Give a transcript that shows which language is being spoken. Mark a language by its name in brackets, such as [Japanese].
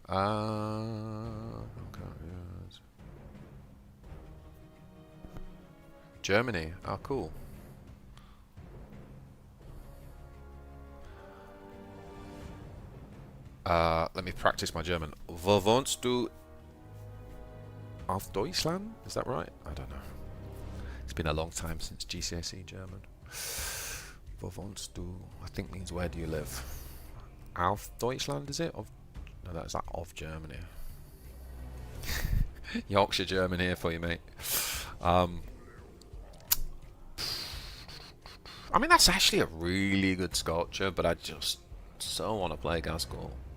[English] Okay, yes. Germany. Oh, cool. Let me practice my German. [German] Wo wohnst du auf Deutschland? [English] Is that right? I don't know. It's been a long time since GCSE German. [German] Wo wohnst du? [English] I think means where do you live? [German] Auf Deutschland, [English] is it? No, that's that of Germany. Yorkshire German here for you, mate. I mean, that's actually a really good Scorcher, but I just so want to play Ghazghkull.